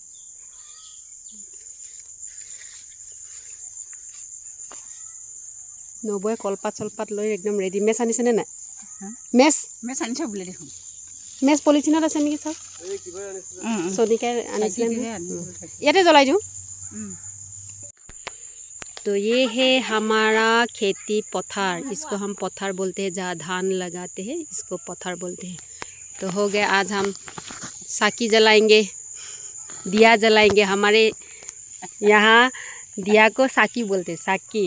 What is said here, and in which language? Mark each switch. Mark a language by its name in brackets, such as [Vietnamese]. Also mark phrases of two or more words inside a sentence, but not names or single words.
[Assamese] নবৌয়ে কলপাত চলপাত লৈ একদম ৰেডি। মেচ আনিছেনে নাই? মেচ আনিছে বোলে দেখোন। মেচ পলিথিনত আছে নেকি? চাওক, চনিকাই আনিছিলে। ইয়াতে জ্বলাই দিওঁ। [Hindi] तो ये है हमारा खेती पथार, इसको हम पथार बोलते हैं। जहाँ धान लगाते हैं इसको पथार बोलते हैं। तो हो गया, आज हम साकी जलाएंगे, दिया जलाएंगे। हमारे यहाँ दिया को साकी बोलते हैं, साकी।